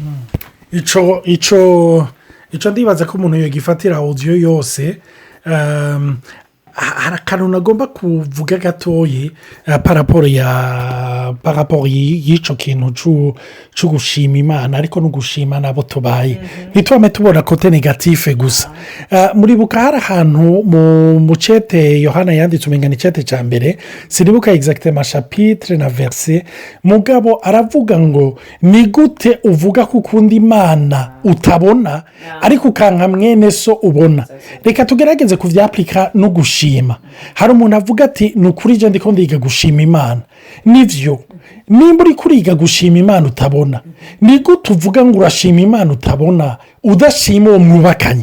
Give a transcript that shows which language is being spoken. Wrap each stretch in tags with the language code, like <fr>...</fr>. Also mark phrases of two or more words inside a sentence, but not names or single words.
<rn>ico ndibaza ko umuntu yogifatira audio yose hari akantu nagomba kuvuga gatoyi paraporo y'ico kintu cyo gushima Imana ariko no gushima nabo tubaye ntitwame tubona kote negative gusa. Muri buka hari ahantu mu cete Yohana yanditse umengana icete cya mbere sinibuka exactement chapitre na verset mugabo aravuga ngo ni gute uvuga ko ukunda Imana utabona ariko ukanka mwene so ubona. Reka tugerageze kuvyaplika no gushima. Hari umuntu avuga ati nukuri je ndiko ndiga gushima Imana nivyo nimba uri kuriga gushima Imana utabona ni gute uvuga ngo urashima Imana utabona udashima uwo mwubakanye.</rn>